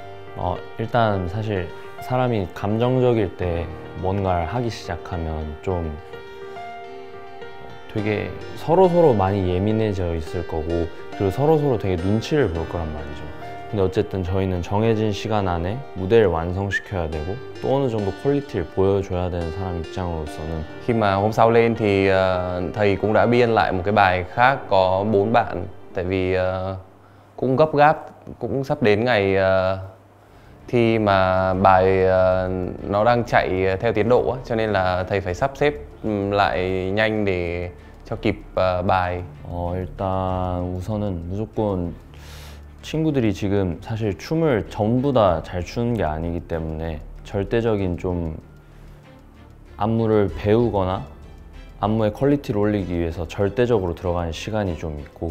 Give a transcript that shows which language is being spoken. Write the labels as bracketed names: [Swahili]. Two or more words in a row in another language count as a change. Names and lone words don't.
[Korean] 일단 사실 사람이 감정적일 때 뭔가를 하기 시작하면 좀 되게 서로서로 많이 예민해져 있을 거고, 그리고 서로서로 되게 눈치를 볼 거란 말이죠. 근데 어쨌든 저희는 정해진 시간 안에 무대를 완성시켜야 되고 또 어느 정도 퀄리티를 보여줘야 되는 사람 입장으로서는. [Vietnamese] Khi mà hôm sau lên thì thầy cũng đã biên lại một cái bài khác có 4 bạn, tại vì cũng gấp gáp, cũng sắp đến ngày thi mà bài nó đang chạy theo tiến độ á, cho nên là thầy phải sắp xếp lại nhanh để cho kịp bài. [Korean] 일단 우선은 무조건 친구들이 지금 사실 춤을 전부 다 잘 추는 게 아니기 때문에 절대적인 좀 안무를 배우거나 안무의 퀄리티를 올리기 위해서 절대적으로 들어가는 시간이 좀 있고.